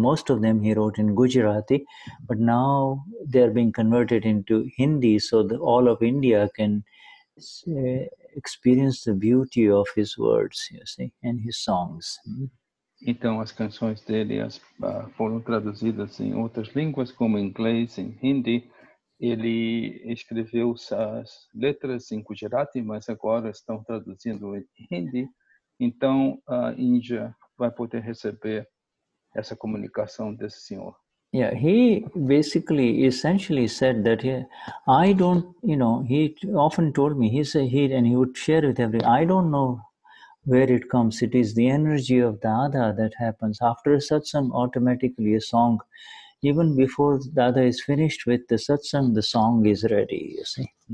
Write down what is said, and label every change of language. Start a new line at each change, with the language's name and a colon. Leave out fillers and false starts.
English: Most of them he wrote in Gujarati, but now they are being converted into Hindi, so that all of India can experience the beauty of his words, you see, and his songs.
Portuguese: Então, as canções dele foram traduzidas em outras línguas, como inglês, em hindi. Ele escreveu as letras em Gujarati, mas agora estão traduzindo em hindi. Então, a Índia vai poder receber essa comunicação desse senhor.
English: Yeah, he basically, essentially said that I don't, you know, he often told me, and he would share with everyone, I don't know where it comes. It is the energy of Dada that happens. After a satsang, automatically a song, even before Dada is finished with the satsang, the song is ready, you see.